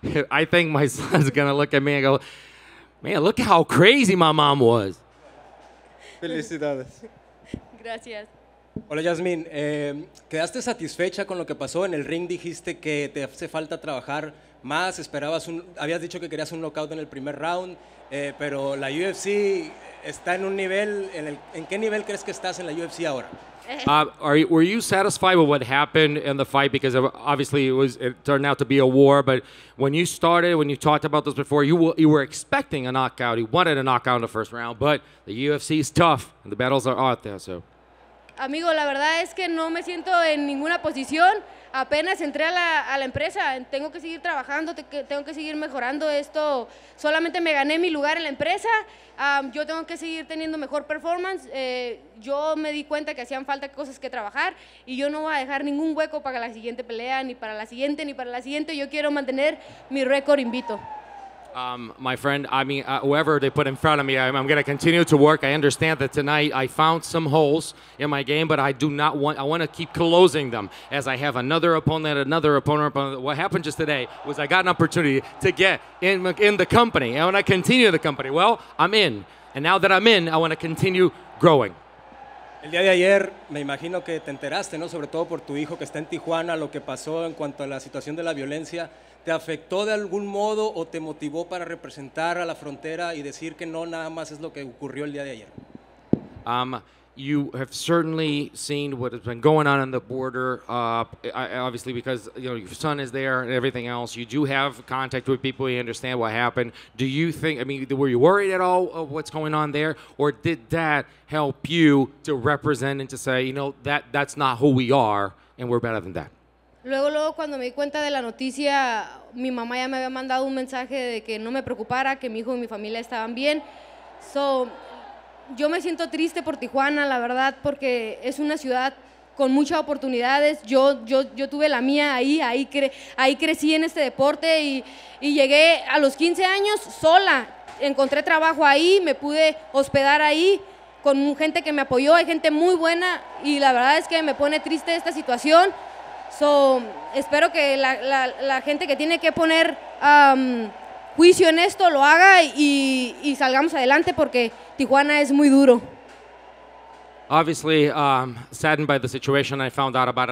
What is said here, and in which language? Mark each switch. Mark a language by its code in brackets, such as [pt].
[en] I think my son's going to look at me and go, man, look how crazy my mom was. [es] Felicidades. Gracias. Hola Yazmin, ¿quedaste satisfecha con lo que pasó en el ring? Dijiste que te hace falta trabajar más, habías dicho que querías un knockout en el primer round, pero la UFC está en un nivel, ¿en qué nivel crees que estás en la UFC ahora? [en] Were you satisfied with what happened in the fight? Because obviously it turned out to be a war, but when you talked about this before, you were expecting a knockout. You wanted a knockout in the first round, but the UFC is tough and the battles are out there, so. [es] Amigo, la verdad es que no me siento en ninguna posición. Apenas entré a la empresa, tengo que seguir trabajando, tengo que seguir mejorando esto. Solamente me gané mi lugar en la empresa, yo tengo que seguir teniendo mejor performance. Yo me di cuenta que hacían falta cosas que trabajar y yo no voy a dejar ningún hueco para la siguiente pelea, ni para la siguiente, ni para la siguiente. Yo quiero mantener mi récord invicto. [en] My friend, I mean, whoever they put in front of me, I'm going to continue to work. I understand that tonight I found some holes in my game, but I want to keep closing them as I have another opponent. What happened just today was I got an opportunity to get in the company. I want to continue the company. Well, I'm in. And now that I'm in, I want to continue growing. [es] El día de ayer me imagino que te enteraste, ¿no? Sobre todo por tu hijo que está en Tijuana, lo que pasó en cuanto a la situación de la violencia. ¿Te afectó de algún modo o te motivó para representar a la frontera y decir que no nada más es lo que ocurrió el día de ayer? [en] You have certainly seen what has been going on the border, obviously because your son is there and everything else. You do have contact with people, you understand what happened. Do you think, were you worried at all of what's going on there? Or did that help you to represent and to say, that's not who we are and we're better than that? [es] Luego cuando me di cuenta de la noticia, mi mamá ya me había mandado un mensaje de que no me preocupara, que mi hijo y mi familia estaban bien. Yo me siento triste por Tijuana, la verdad, porque es una ciudad con muchas oportunidades. Yo tuve la mía ahí crecí en este deporte y llegué a los 15 años sola. Encontré trabajo ahí, me pude hospedar ahí con gente que me apoyó, hay gente muy buena y la verdad es que me pone triste esta situación. Espero que la gente que tiene que poner juicio en esto lo haga y salgamos adelante porque Tijuana es muy duro. [en] Obviously, saddened by the situation. I found out about it.